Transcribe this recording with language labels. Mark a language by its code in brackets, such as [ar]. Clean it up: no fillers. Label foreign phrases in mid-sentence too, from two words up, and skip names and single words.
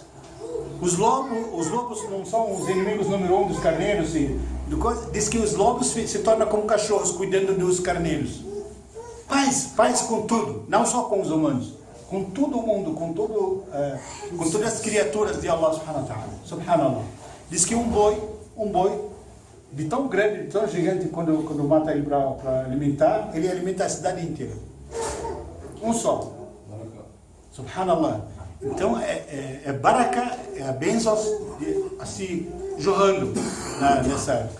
[pt] Os lobos não são os inimigos número 1 dos carneiros. Diz que os lobos se tornam como cachorros cuidando dos carneiros. Paz com tudo, não só com os humanos, com todo o mundo, com todas as criaturas de [ar] الله سبحانه وتعالى. [pt] Subhanallah. Diz que um boi de tão grande, de tão gigante, quando mata ele para alimentar, ele alimenta a cidade inteira. Um só. Subhanallah. Então é baraka, é bênçãos assim jorrando nessa época.